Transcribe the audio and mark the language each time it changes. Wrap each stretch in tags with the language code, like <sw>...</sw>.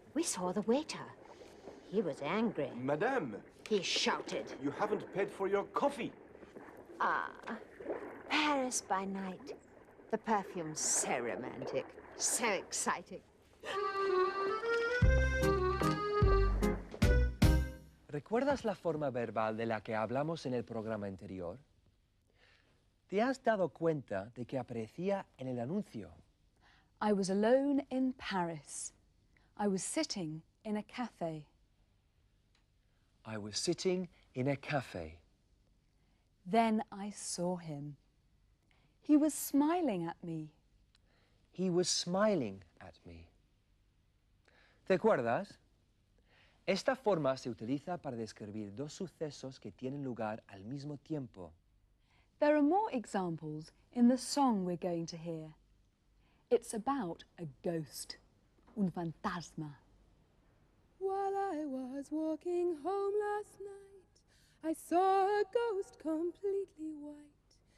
<en>We saw the waiter. He was angry. Madame, He shouted. you haven't paid for your coffee. Ah, Paris by night. The perfume's so romantic, so exciting.</en> <es>¿Recuerdas la forma verbal de la que hablamos en el programa anterior? ¿Te has dado cuenta de que aparecía en el anuncio?</es> <en>I was alone in Paris. I was sitting in a cafe. I was sitting in a cafe. Then I saw him. He was smiling at me. He was smiling at me.</en> <es>¿Te acuerdas? Esta forma se utiliza para describir dos sucesos que tienen lugar al mismo tiempo.</es> <en>There are more examples in the song we're going to hear. It's about a ghost,</en> <es>un fantasma.</es> <en>While I was walking home last night, I saw a ghost completely white.</en>